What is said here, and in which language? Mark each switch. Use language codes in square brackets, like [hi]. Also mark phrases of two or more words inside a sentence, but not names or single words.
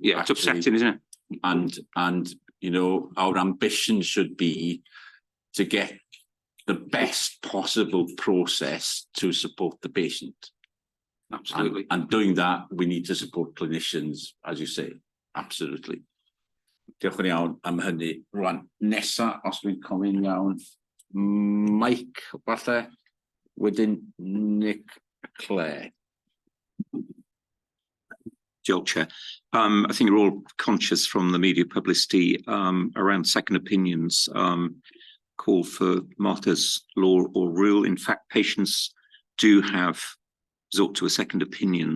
[en] Yeah, it's upsetting, isn't it? And you know, our ambition should be to get the best possible process to support the patient. Absolutely. And doing that, we need to support clinicians, as you say. Absolutely. [cy] Diolch yn iawn am hynny. Rwan, nesa, os dwi'n cofio'n iawn, Mike, falle, wedyn Nick, Claire. [en] Joel, Chair. I think you're all conscious from the media publicity around second opinions, call for Martha's law or rule. In fact, patients do have resort to a second opinion.